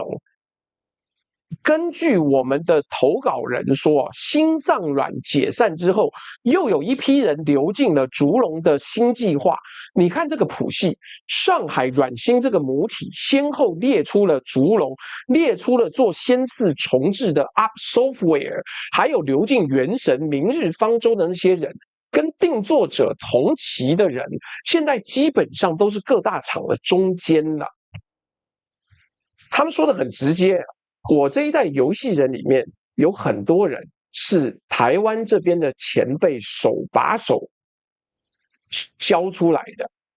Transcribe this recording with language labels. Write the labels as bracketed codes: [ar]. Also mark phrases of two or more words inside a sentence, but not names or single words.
[zh] 根據我們的投稿人說，新上阮解散之後，又有一批人流進了竹龍的新計劃。你看這個譜系，上海阮星這個母體先後列出了竹龍，列出了做仙四重置的 Up Software，還有流进原神、明日方舟的那些人，跟定作者同期的人，现在基本上都是各大厂的中间了。他們說的很直接。我這一代遊戲人裡面有很多人是台灣這邊的前輩手把手教出來的。